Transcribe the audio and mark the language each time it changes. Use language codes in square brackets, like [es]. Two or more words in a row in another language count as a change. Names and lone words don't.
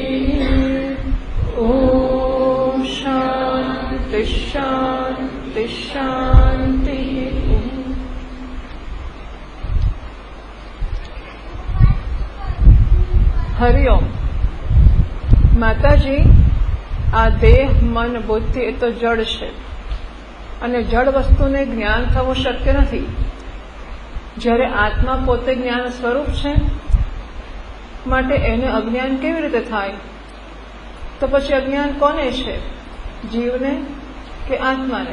[sa] ॐ शान्ति शान्ति शान्तिः। हरिओम। [gu] માતાજી, આ દેહ મન બુદ્ધિ એ તો જડ છે અને જડ વસ્તુને જ્ઞાન થવું શક્ય નથી, જ્યારે આત્મા પોતે જ્ઞાન સ્વરૂપ છે, માટે એને અજ્ઞાન કેવી રીતે થાય? તો પછી અજ્ઞાન કોને છે, જીવને કે આત્માને?